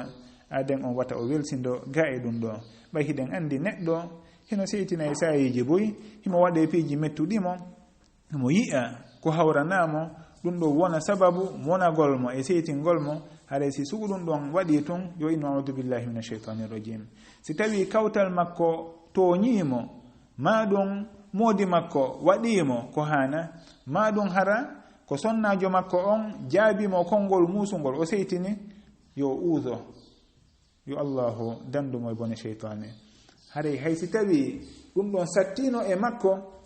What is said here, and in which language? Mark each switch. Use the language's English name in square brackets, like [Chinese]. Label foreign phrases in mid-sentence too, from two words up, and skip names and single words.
[Fula] aden on wata o welsindo ga e ɗum ɗo ɓay hiɗen andi neɗɗo hino seytina e sayiji boy himo waɗe piiji mettuɗimo himo yi'a ko hawranamo ɗum ɗo wona sababu monagol mo e seytingol mo haray si sugu ɗum ɗon waɗi tun yo innu [Arabic] أعوذ بالله من الشيطان الرجيم [Fula] si tawi kawtal makko toñimo ma ɗum moodi makko waɗimo ko hana ma ɗum hara ko sonnajo makko on jaabimo konngol musungol o seytini yo uudo yo allahu dandumo e bone sheytane haray hay si tawi ɗum ɗon sattino e makko